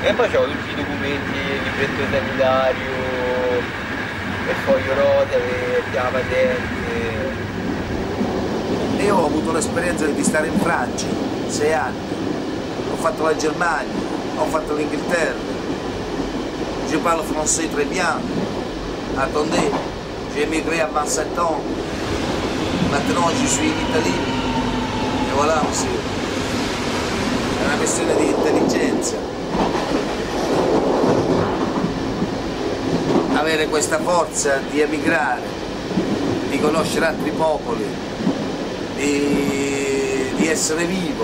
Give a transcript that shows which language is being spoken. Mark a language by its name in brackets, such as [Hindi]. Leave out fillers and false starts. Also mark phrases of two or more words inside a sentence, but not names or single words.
[Italian] E poi c'ho tutti i documenti, il libretto sanitario, il foglio rotary, la patente. Io ho avuto l'esperienza di stare in Francia, 6 anni, ho fatto la Germania, ho fatto l'Inghilterra, [French] je parle français très bien, attendez, j'ai émigré à 27 ans, maintenant je suis in Italie, e voilà aussi, [Italian] è una questione di intelligenza, avere questa forza di emigrare, di conoscere altri popoli, di essere vivo.